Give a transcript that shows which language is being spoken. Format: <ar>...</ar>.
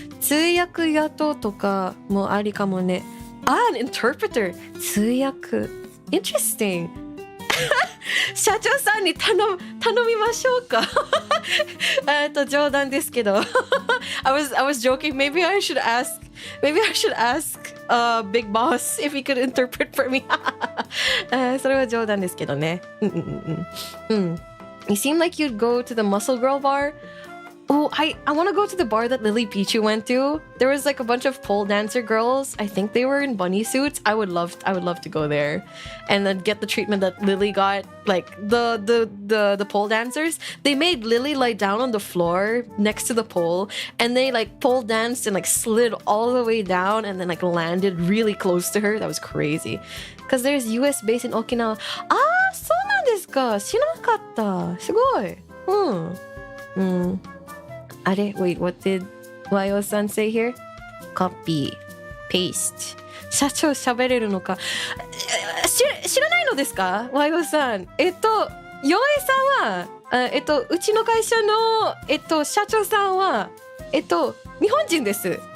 <ja>通訳雇うとかもありかもね。</ja> <en>an interpreter. 通訳。Interesting.</en> <ja>社長さんに頼みましょうか。冗談ですけど。 I was joking.</ja> <en>Maybe I should ask Big Boss if he could interpret for me.</en> <ja>それは冗談ですけどね。</ja> <en>You seem like you'd go to the Muscle Girl bar. Oh, I want to go to the bar that Lily Pichu went to. There was like a bunch of pole dancer girls. I think they were in bunny suits. I would love to go there and then get the treatment that Lily got. Like the pole dancers, they made Lily lie down on the floor next to the pole and they like pole danced and like slid all the way down and then like landed really close to her. That was crazy. Because there's US based in Okinawa.</en> <ja>Ah, そうなんですか。知らなかった。すごい。</ja> <en>あれ Wait, what did YO-san say here?</en> <ja>Copy, paste. 社長喋れるのか。知らないのですか YO-san。ヨエさんは、うちの会社の、社長さんは、日本人です。</ja>